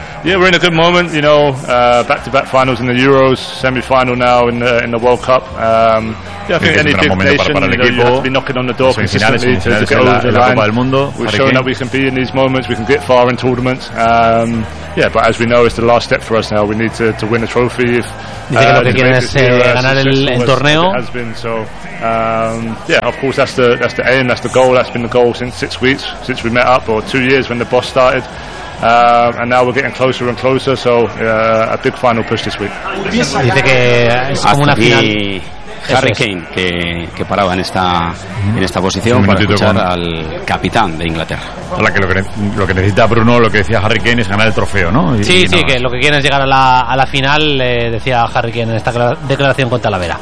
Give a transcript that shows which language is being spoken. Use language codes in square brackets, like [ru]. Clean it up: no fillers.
[en] Yeah, we're in a good moment, you know, back-to-back finals in the Euros, semi-final now in the World Cup. Yeah, I think any big nation, [es] para el equipo, [en] you have to be knocking on the door consistently to get over the line. We're showing that we can be in these moments, we can get far in tournaments. But as we know, it's the last step for us now. We need to win a trophy. [es] Dice que lo que quieren es ganar el torneo. [en] Of course, that's the aim, that's the goal. That's been the goal since 6 weeks, since we met up, or 2 years when the boss started. And now we're getting closer and closer, so a big final push this week. [es] Dice que es como una final. Harry Kane, que paraba en esta posición para escuchar al capitán de Inglaterra. Ahora, que lo que necesita Bruno, lo que decía Harry Kane, es ganar el trofeo, ¿no? Y que lo que quieren es llegar a la final, decía Harry Kane en esta declaración con Talavera.